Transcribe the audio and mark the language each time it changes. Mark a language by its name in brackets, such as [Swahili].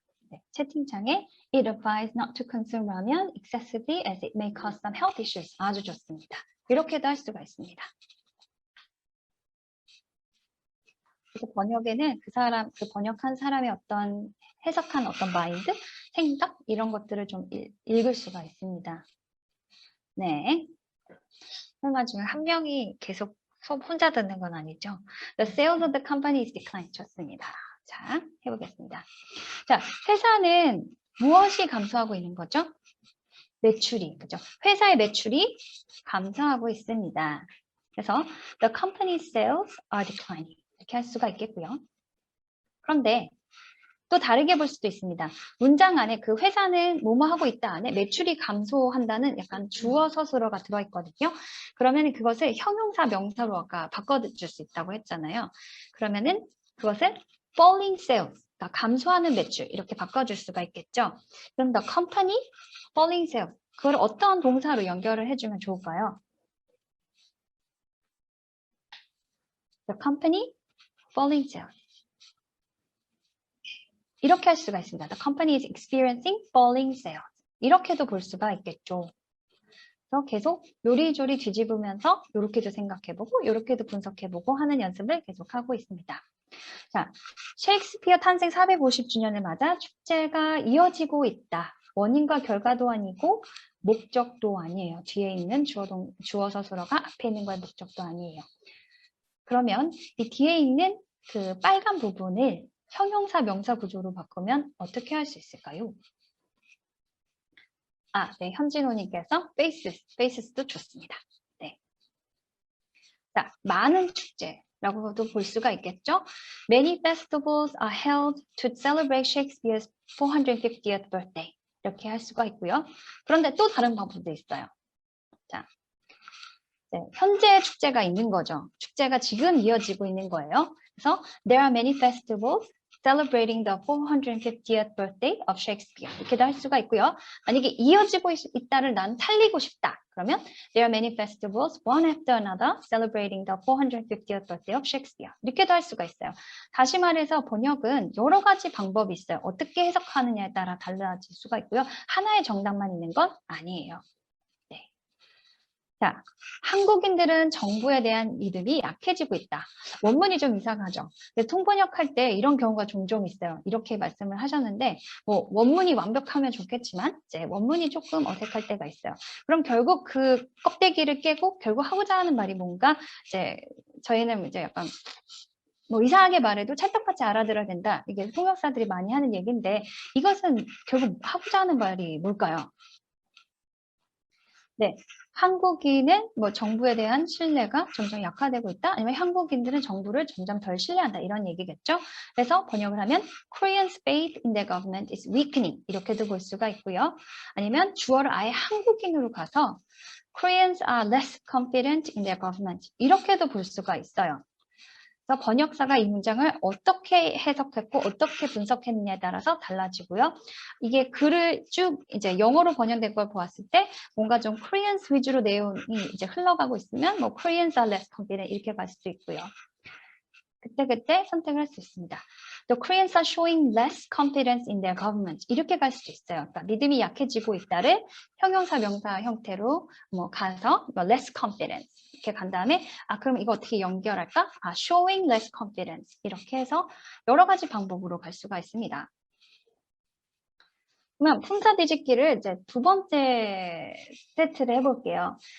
[Korean] 네, 채팅창에 [English] It advised not to consume ramen excessively as it may cause some health issues. [Korean] 아주 좋습니다. 이렇게도 할 수가 있습니다. 그래서 번역에는 그 번역한 사람의 어떤 해석한 어떤 마인드, 생각 이런 것들을 좀 읽을 수가 있습니다. 네. 설마 중에 한 명이 계속 수업 혼자 듣는 건 아니죠? [English] The sales of the company is declined. [Korean] 좋습니다. 자, 해보겠습니다. 자, 회사는 무엇이 감소하고 있는 거죠? 매출이, 그죠? 회사의 매출이 감소하고 있습니다. [English] 그래서 the company's sales are declining. [Korean] 이렇게 할 수가 있겠고요. 그런데 또 다르게 볼 수도 있습니다. 문장 안에 그 회사는 뭐뭐 하고 있다 안에 매출이 감소한다는 약간 주어 서술어가 들어있거든요. 그러면 그것을 형용사 명사로 아까 바꿔줄 수 있다고 했잖아요. 그러면은 그것을 falling sales, 그러니까 감소하는 매출 이렇게 바꿔줄 수가 있겠죠. 그럼 [English] the company falling sales, [Korean] 그걸 어떤 동사로 연결을 해주면 좋을까요? [English] The company falling sales. [Korean] 이렇게 할 수가 있습니다. [English] The company is experiencing falling sales. [Korean] 이렇게도 볼 수가 있겠죠. 그래서 계속 요리조리 뒤집으면서 이렇게도 생각해보고 이렇게도 분석해보고 하는 연습을 계속하고 있습니다. 자, 셰익스피어 탄생 450주년을 맞아 축제가 이어지고 있다. 원인과 결과도 아니고 목적도 아니에요. 뒤에 있는 주어 서술어가 앞에 있는 거의 목적도 아니에요. 그러면 이 뒤에 있는 그 빨간 부분을 형용사 명사 구조로 바꾸면 어떻게 할 수 있을까요? 아, 네, 현진호님께서 faces도 좋습니다. 네. 자, 많은 축제라고도 볼 수가 있겠죠? [English] Many festivals are held to celebrate Shakespeare's 450th birthday. [Korean] 이렇게 할 수가 있고요. 그런데 또 다른 방법도 있어요. 자, 네, 현재 축제가 있는 거죠. 축제가 지금 이어지고 있는 거예요. [English] 그래서 there are many festivals celebrating the 450th birthday of Shakespeare. [Korean] 이렇게도 할 수가 있고요. 만약에 이어지고 있다를 난 살리고 싶다. [English] 그러면 there are many festivals one after another celebrating the 450th birthday of Shakespeare. [Korean] 이렇게도 할 수가 있어요. 다시 말해서 번역은 여러 가지 방법이 있어요. 어떻게 해석하느냐에 따라 달라질 수가 있고요. 하나의 정답만 있는 건 아니에요. 자, 한국인들은 정부에 대한 믿음이 약해지고 있다. 원문이 좀 이상하죠. 근데 통번역할 때 이런 경우가 종종 있어요. 이렇게 말씀을 하셨는데 뭐 원문이 완벽하면 좋겠지만 이제 원문이 조금 어색할 때가 있어요. 그럼 결국 그 껍데기를 깨고 결국 하고자 하는 말이 뭔가 이제 저희는 이제 약간 뭐 이상하게 말해도 찰떡같이 알아들어야 된다. 이게 통역사들이 많이 하는 얘기인데 이것은 결국 하고자 하는 말이 뭘까요? 네, 한국인은 뭐 정부에 대한 신뢰가 점점 약화되고 있다. 아니면 한국인들은 정부를 점점 덜 신뢰한다. 이런 얘기겠죠. 그래서 번역을 하면 [English] Koreans' faith in their government is weakening. [Korean] 이렇게도 볼 수가 있고요. 아니면 주어를 아예 한국인으로 가서 [English] Koreans are less confident in their government. [Korean] 이렇게도 볼 수가 있어요. 그래서 번역사가 이 문장을 어떻게 해석했고 어떻게 분석했느냐에 따라서 달라지고요. 이게 글을 쭉 이제 영어로 번역된 걸 보았을 때 뭔가 좀 Koreans 위주로 내용이 이제 흘러가고 있으면 뭐 [English] Koreans are less confident [Korean] 이렇게 갈 수도 있고요. 그때 선택을 할 수 있습니다. [English] The Koreans are showing less confidence in their government. [Korean] 이렇게 갈 수도 있어요. 그러니까 믿음이 약해지고 있다를 형용사 명사 형태로 뭐 가서 [English] less confidence [Korean] 이렇게 간 다음에 아 그럼 이거 어떻게 연결할까? 아 [English] showing less confidence [Korean] 이렇게 해서 여러 가지 방법으로 갈 수가 있습니다. 그러면 품사 뒤집기를 이제 두 번째 세트를 해볼게요.